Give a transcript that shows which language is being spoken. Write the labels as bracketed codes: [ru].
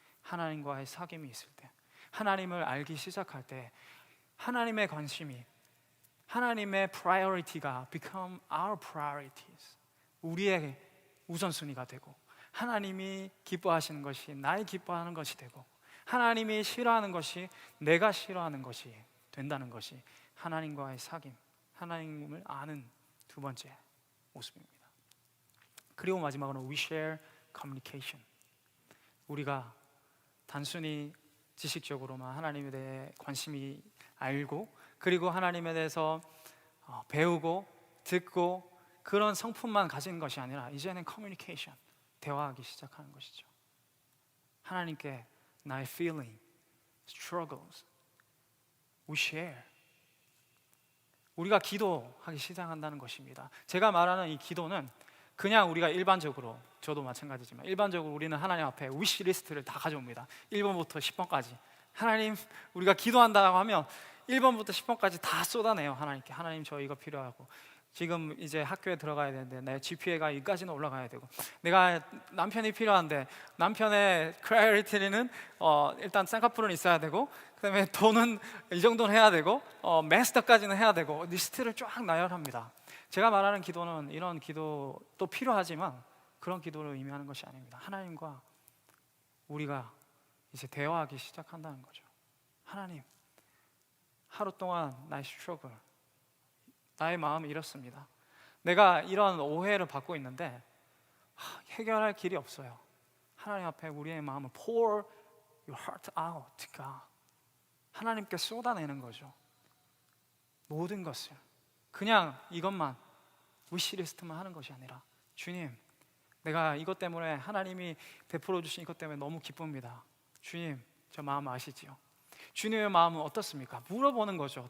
[ko] 하나님과의 사귐이 있을 때, 하나님을 알기 시작할 때 하나님의 관심이, 하나님의 priority가 become our priorities, 우리의 우선순위가 되고 하나님이 기뻐하시는 것이 나의 기뻐하는 것이 되고 하나님이 싫어하는 것이 내가 싫어하는 것이 된다는 것이 하나님과의 사귐, 하나님을 아는 두 번째 모습입니다. [en] 그리고 마지막으로 we share communication. [ko] 우리가 단순히 지식적으로만 하나님에 대해 관심이 알고 그리고 하나님에 대해서 배우고 듣고 그런 성품만 가진 것이 아니라 이제는 커뮤니케이션, 대화하기 시작하는 것이죠. [en] 하나님께 나의 feeling, struggles, we share. [ko] 우리가 기도하기 시작한다는 것입니다. 제가 말하는 이 기도는 그냥 우리가 일반적으로, 저도 마찬가지지만 일반적으로 우리는 하나님 앞에 위시 리스트를 다 가져옵니다. 1번부터 10번까지. 하나님, 우리가 기도한다고 하면 1번부터 10번까지 다 쏟아내요. 하나님께. 하나님, 저 이거 필요하고, 지금 이제 학교에 들어가야 되는데 내 GPA가 여기까지는 올라가야 되고, 내가 남편이 필요한데 남편의 크라이어리티는 일단 쌍꺼풀은 있어야 되고, 그다음에 돈은 이 정도는 해야 되고, 마스터까지는 해야 되고, 리스트를 쫙 나열합니다. 제가 말하는 기도는 이런 기도도 필요하지만 그런 기도를 의미하는 것이 아닙니다. 하나님과 우리가 이제 대화하기 시작한다는 거죠. 하나님, 하루 동안 나의 스트러글, 나의 마음이 이렇습니다. 내가 이런 오해를 받고 있는데 해결할 길이 없어요. [en] 하나님 앞에 우리의 마음을 pour your heart out to God. [ko] 하나님께 쏟아내는 거죠. 모든 것을 그냥 이것만 위시리스트만 하는 것이 아니라, 주님, 내가 이것 때문에, 하나님이 베풀어 주신 이것 때문에 너무 기쁩니다. 주님, 저 마음 아시지요? 주님의 마음은 어떻습니까? 물어보는 거죠.